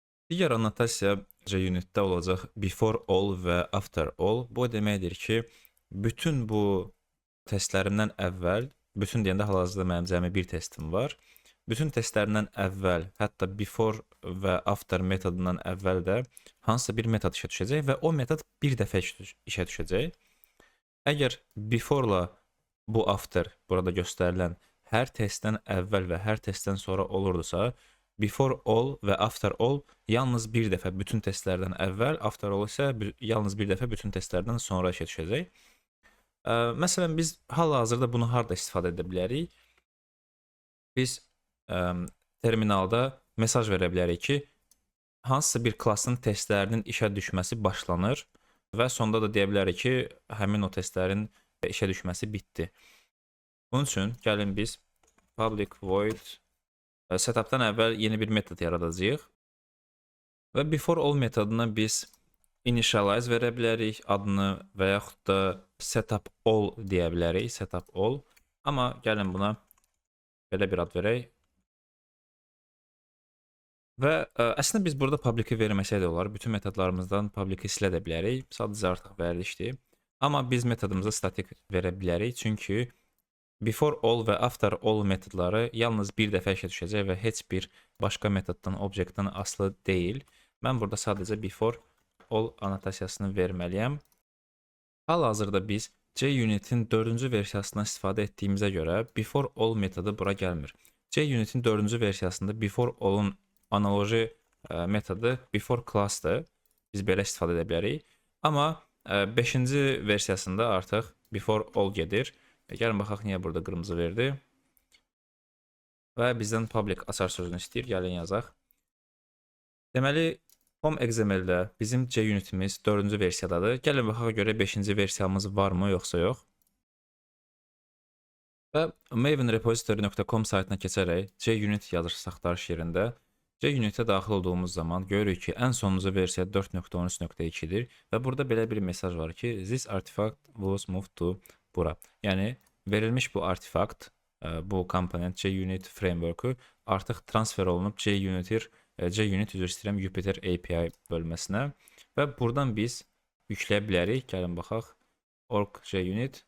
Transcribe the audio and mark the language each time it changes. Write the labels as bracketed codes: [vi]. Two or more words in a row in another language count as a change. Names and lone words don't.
[az] Digər annotasiya JUnit-də olacaq [en] before all [az] və [en] after all. [az] Bu o deməkdir ki, bütün bu testlərimdən əvvəl, bütün deyəndə hal-hazırda mənim cəmi bir testim var. Bütün testlərindən əvvəl, hətta before və after metodundan əvvəl də hansısa bir metod işə düşəcək və o metod bir dəfə işə düşəcək. Əgər before-la bu after burada göstərilən hər testdən əvvəl və hər testdən sonra olurdusa, [en] before all [az] və [en] after all [az] yalnız bir dəfə bütün testlərdən əvvəl, [en] after all [az] isə yalnız bir dəfə bütün testlərdən sonra işə düşəcək. Məsələn, biz hal-hazırda bunu harda istifadə edə bilərik? Biz terminalda mesaj verə bilərik ki, hansısa bir klassın testlərinin işə düşməsi başlanır və sonda da deyə bilərik ki, həmin o testlərin işə düşməsi bitdi. Bunun üçün gəlin biz [en] public void [az] setupdan əvvəl yeni bir metod yaradacağıq və [en] before all [az] metoduna biz initialize verə bilərik adını və yaxud da [en] setup all [az] deyə bilərik, [en] setup all. [az] Amma gəlin buna belə bir ad verək. Və əslində biz burada public-i verməsək də olar. Bütün metodlarımızdan public-i silə də bilərik. Sadəcə artıq verilişdir. Amma biz metodumuza statik verə bilərik. Çünki [en] before all [az] və [en] after all [az] metodları yalnız bir dəfə işə düşəcək və heç bir başqa metoddan, obyektdən asılı deyil. Mən burada sadəcə [en] before all [az] annotasiyasını verməliyəm. Hal-hazırda biz JUnit-in 4-cü versiyasından istifadə etdiyimizə görə [en] before all [az] metodu bura gəlmir. JUnit-in 4-cü versiyasında [en] before all- [az] un analoji metodu [en] before class- [az] dır. Biz belə istifadə edə bilərik. Amma 5-ci versiyasında artıq [en] before all [az] gedir. Gəlin baxaq niyə burada qırmızı verdi. Və bizdən public açar sözünü istəyir. Gəlin yazaq. Deməli, Home.xml-də bizim JUnit-imiz 4-cü versiyadadır. Gəlin baxaq görə 5-ci versiyamız varmı, yoxsa yox. Və mavenrepository.com saytına keçərək JUnit yazırsız axtarış yerində JUnit-ə daxil olduğumuz zaman görürük ki, ən sonuncu versiya 4.13.2-dir və burada belə bir mesaj var ki, [en] this artifact was moved to bura. [az] Yəni, verilmiş bu artifakt, bu komponent JUnit framework-u artıq transfer olunub JUnit üzr istəyirəm Jupyter API bölməsinə və buradan biz yükləyə bilərik. Gəlin baxaq. Org JUnit.